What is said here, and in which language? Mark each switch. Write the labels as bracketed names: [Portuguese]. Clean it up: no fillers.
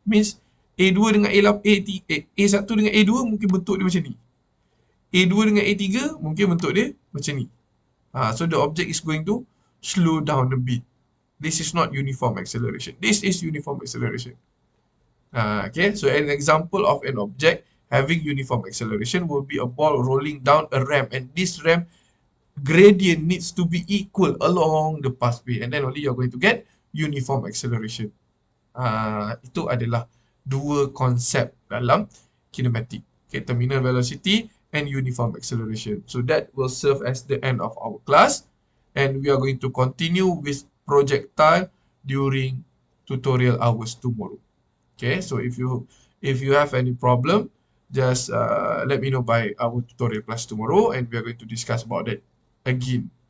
[Malay] Means A2 dengan A1 dengan A2 mungkin bentuk dia macam ni. A2 dengan A3 mungkin bentuk dia macam ni. [English] So the object is going to slow down a bit. This is not uniform acceleration. This is uniform acceleration. Okay, so an example of an object having uniform acceleration will be a ball rolling down a ramp, and this ramp gradient needs to be equal along the pathway, and then only you're going to get uniform acceleration. [Malay] Itu adalah dua konsep dalam kinematik. [English] Okay, terminal velocity and uniform acceleration. So that will serve as the end of our class, and we are going to continue with projectile during tutorial hours tomorrow. Okay, so if you have any problem, just let me know by our tutorial class tomorrow, and we are going to discuss about that again.